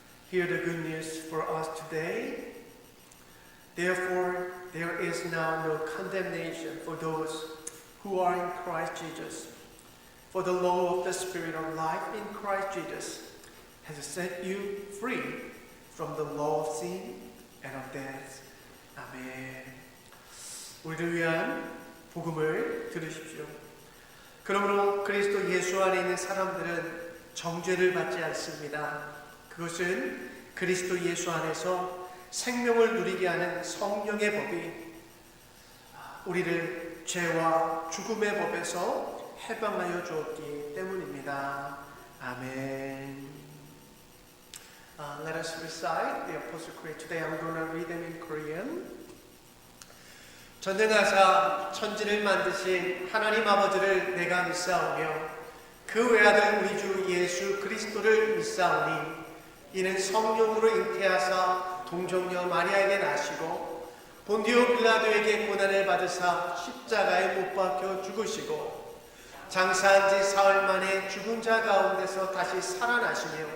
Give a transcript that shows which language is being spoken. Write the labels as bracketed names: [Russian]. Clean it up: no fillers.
[English] Hear the good news for us today. Therefore, there is now no condemnation for those who are in Christ Jesus. For the law of the Spirit of life in Christ Jesus has set you free from the law of sin and of death. [Korean] 아멘. 우리를 위한 복음을 들으십시오. 그러므로 그리스도 예수 안에 있는 사람들은 정죄를 받지 않습니다. 그것은 그리스도 예수 안에서 생명을 누리게 하는 성령의 법이 우리를 죄와 죽음의 법에서 해방하여 주었기 때문입니다. 아멘. [English] Let us recite the Apostle Creed. Today I'm going to read them in Korean. [Korean] 전능하사 천지를 만드신 하나님 아버지를 내가 믿사오며 그 외아들 우리 주 예수 그리스도를 믿사오니 이는 성령으로 잉태하사 동정녀 마리아에게 나시고 본디오 빌라도에게 고난을 받으사 십자가에 못 박혀 죽으시고 장사한 지 사흘 만에 죽은 자 가운데서 다시 살아나시며